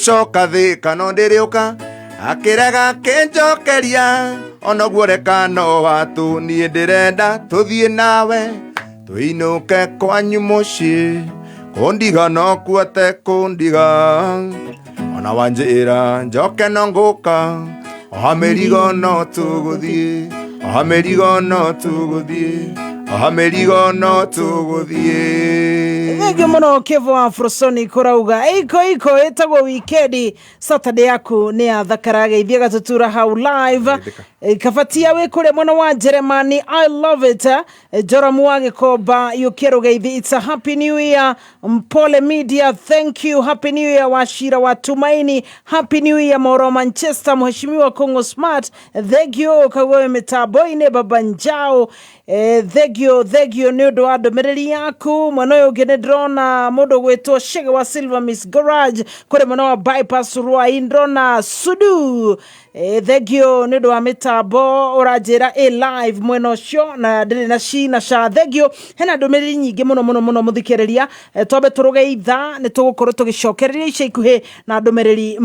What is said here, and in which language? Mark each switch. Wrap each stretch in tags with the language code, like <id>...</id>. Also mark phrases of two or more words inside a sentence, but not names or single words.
<ki>coka thĩ kana ndĩrĩũka akĩrega kĩnjokeria ona guo reka no watũ niĩ ndĩrenda tũthiĩ nawe tũinũke kwanyu mũciĩ kũndiga no kuote kũndiga ona wanjĩra njoke no ngũka oha mĩrigo no tũgũthiĩ oha mĩrigo no tũgũthiĩ oha mĩrigo no tũgũthiĩ thengio mũno Kevo Afrosonic ũrauga iko ĩtagwo wikendi Saturday yaku nĩ yathakara geithia gatutura hau live kabatia wĩ kũrĩa mwena wa Jeremani</ki> <en>I love it</en> <ki>Joramu wa Gĩkomba yũkĩrũ geithi</ki> <en>it's a happy new year</en> <ki>Mpole Media</ki> <en>thank you happy new year</en> <ki>Washira wa Tumaini</ki> <en>happy new year</en> <ki>Moro Manchester mheshimiwa Kongo Smart thengio kagwe mitambo-inĩ baba njao thegio nĩ ũndũ wa ndũmĩrĩri yaku mwena ũyũ ũngĩ nĩ ndĩrona mũndũ gwĩtwo Shege wa Silver Miss Garage kũrĩ mwena wa bypass Ruai ndĩrona Sudu thegio nĩ ũndũ wa mĩtambo ũranjĩra live mwena ũcio na ndĩrĩ na cina cia thegio hena ndũmĩrĩri nyingĩ mũno mũthikĩrĩria twambe tũrũgeitha nĩ tũgũkorwo tũgĩcokereria ica ikuhĩ na ndũmĩrĩri</ki>